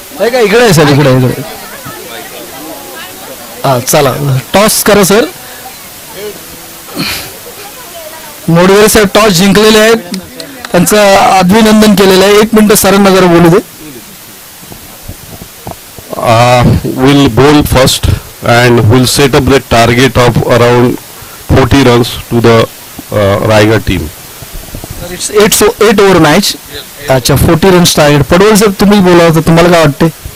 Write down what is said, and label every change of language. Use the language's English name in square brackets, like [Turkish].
[Marathi] का इकडे आहे सर, इकडे इकडे. हा चला टॉस करा सर. मोडगरे साहेब टॉस जिंकलेले आहेत. त्यांचं अभिनंदन केलेलं आहे. 1 मिनिट सरांना जरा बोलू दे. [English] Will bowl first and will set up the target of around 40 runs to the Raigad team. It's 8 over match. अच्छा 40 runs target. [Marathi] पडवळ साहेब तुम्ही बोला होता, तुम्हाला काय वाटते?